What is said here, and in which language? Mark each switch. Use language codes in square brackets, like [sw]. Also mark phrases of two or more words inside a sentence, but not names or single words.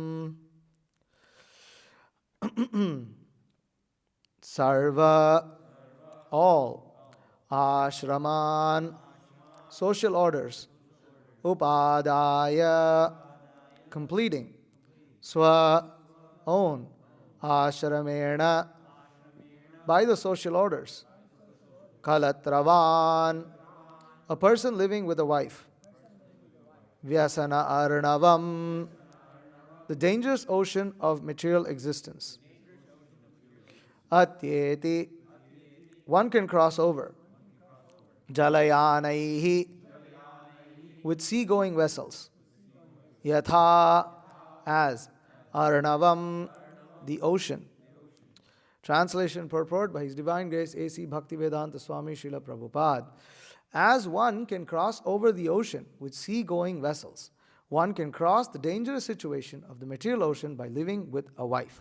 [sa] Sarva, [en] all, āśramān, social orders, upādāya, completing, own, āśrameṇa, by the social orders, kalatra-vān, a person living with a wife, vyasana-arṇavam, the dangerous ocean of material existence, atyeti, one can cross over, [sa] jala-yānaiḥ, [en] with seagoing vessels, yathā, as, āśramanam, the ocean. Translation purport by His Divine Grace A.C. Bhaktivedanta Swami Srila Prabhupada. As one can cross over the ocean with sea-going vessels, one can cross the dangerous situation of the material ocean by living with a wife.